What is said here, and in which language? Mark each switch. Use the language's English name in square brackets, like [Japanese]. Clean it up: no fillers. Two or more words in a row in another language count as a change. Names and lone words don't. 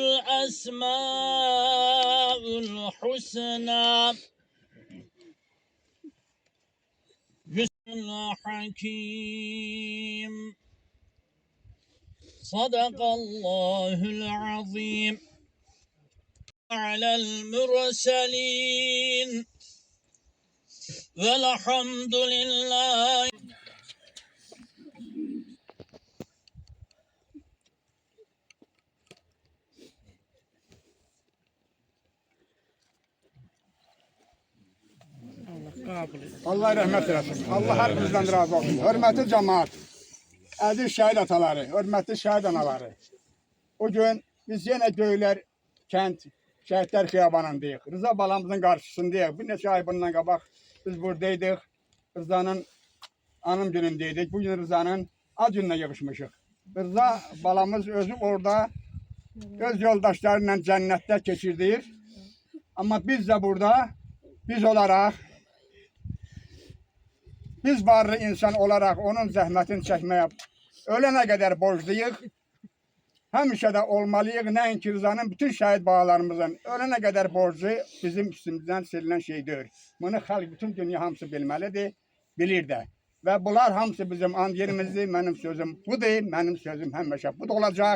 [Arabic] الأسماء الحسنى الحكيم صدق الله العظيم على المرسلين والحمد لله. [Turkish] Allah rahmet eylesin. Allah her bizden razı olsun. Hürmetli cemaat, aziz şehit ataları, hürmetli şehit anaları. [Azerbaijani] Bugün biz yine Göyler kent şehitler xiyabanındayıq. Rıza balamızın karşısındayıq. Bir neçə ay bundan qabaq biz buradaydık. Rızanın anım günündeydik. Bugün Rızanın ad gününe yığışmışıq. Rıza balamız özü orada öz yoldaşlarıyla cennette keçirdir. [Turkish] Ama biz de burada biz olarak biz varlı insan olarak [Azerbaijani] onun zəhmətini çəkməyə [Turkish] ölene kadar [Azerbaijani] borcluyuz. Həmişə də olmalıyıq. Nəinki Rızanın bütün şəhid bağlarımızın [Turkish] ölene kadar [Azerbaijani] borcu bizim üstümüzdən silinən şey deyil. Bunu xalq bütün dünya hamısı bilməlidir, bilir də. Və bunlar hamısı bizim and yerimizdir. Mənim sözüm budur, mənim sözüm həmişə bu da olacaq.